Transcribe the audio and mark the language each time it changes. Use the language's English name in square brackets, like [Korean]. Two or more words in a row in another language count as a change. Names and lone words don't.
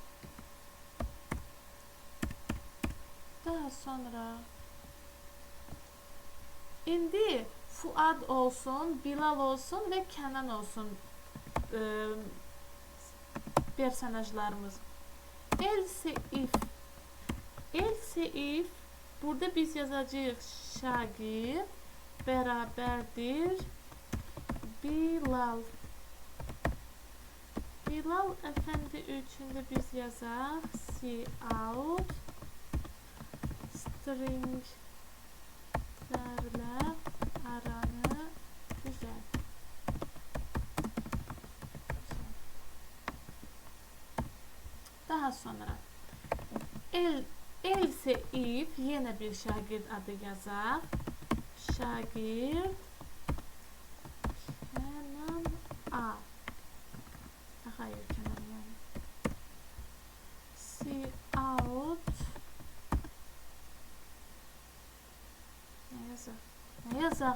[Azerbaijani] Daha sonra indi Fuad olsun, Bilal olsun və Kənan olsun personajlarımız. [English] Else if [Azerbaijani] burada biz yazacağıq şagird bərabərdir Bilal. Bilal əfəndi üçündə biz yazaq cout stringlərlə aranı düzəlt. Daha sonra [English] else if [Azerbaijani] yenə bir şagird adı yazaq. Şagird Kənan A. Hayır, Kənan yəni. Cout nə yazaq?